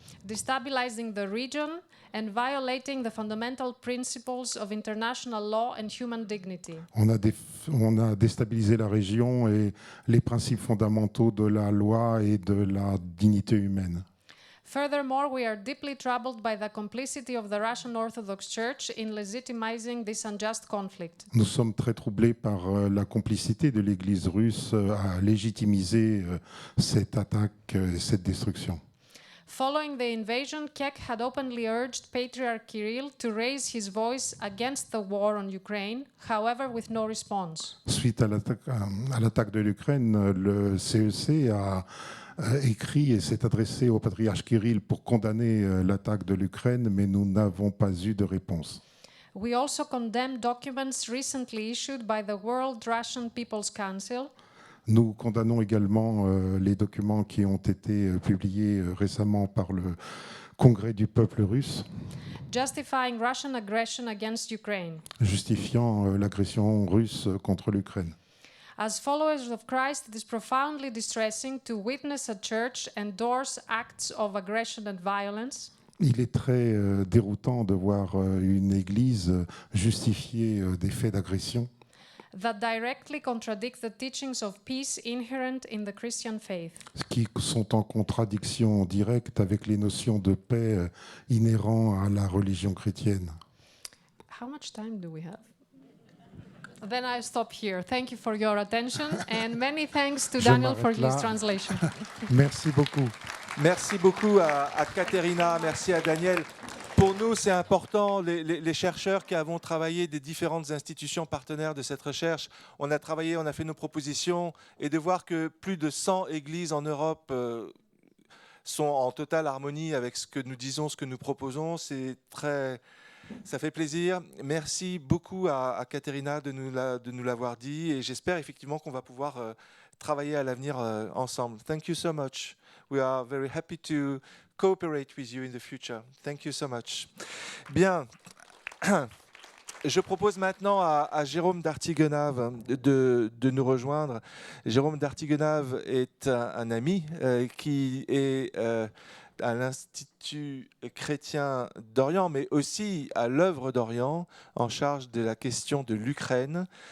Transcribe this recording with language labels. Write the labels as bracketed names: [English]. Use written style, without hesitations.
[English] destabilizing the region, and violating the fundamental principles of international law and human dignity. [French] On a déstabilisé la région et les principes fondamentaux de la loi et de la dignité humaine. [English] Furthermore, we are deeply troubled by the complicity of the Russian Orthodox Church in legitimizing this unjust conflict. [French] Nous sommes très troublés par la complicité de l'Église russe à légitimiser cette attaque et cette destruction. [English] Following the invasion, Kek had openly urged Patriarch Kirill to raise his voice against the war on Ukraine, however, with no response. [French] Suite à l'attaque de l'Ukraine, le CEC a écrit et s'est adressé au patriarche Kirill pour condamner l'attaque de l'Ukraine, mais nous n'avons pas eu de réponse. [English] We also condemn documents recently issued by the World Russian People's Council. [French] Nous condamnons également les documents qui ont été publiés récemment par le Congrès du peuple russe, [English] Justifying Russian aggression against Ukraine. [French] justifiant l'agression russe contre l'Ukraine. [English] As followers of Christ, it is profoundly distressing to witness a church endorse acts of aggression and violence. [French] Il est très déroutant de voir une église justifier des faits d'agression [English] That directly contradict the teachings of peace inherent in the Christian faith. [French] qui sont en contradiction directe avec les notions de paix inhérentes à la religion chrétienne. [English] How much time do we have? Then I stop here. Thank you for your attention and many thanks to [French] Je [English] Daniel for [French] m'arrête là. [English] his translation. [French] Merci beaucoup. Merci beaucoup à Katerina, merci à Daniel. Pour nous, c'est important, les chercheurs qui avons travaillé des différentes institutions partenaires de cette recherche, on a travaillé, on a fait nos propositions, et de voir que plus de 100 églises en Europe sont en totale harmonie avec ce que nous disons, ce que nous proposons, ça fait plaisir. Merci beaucoup à Katerina de nous l'avoir dit, et j'espère effectivement qu'on va pouvoir travailler à l'avenir ensemble. [English] Thank you so much. We are very happy to cooperate with you in the future. Thank you so much. [French] Bien. Je propose maintenant à Jérôme d'Artigonave de nous rejoindre. Jérôme d'Artigonave est un ami qui est à l'Institut chrétien d'Orient, mais aussi à l'œuvre d'Orient, en charge de la question de l'Ukraine.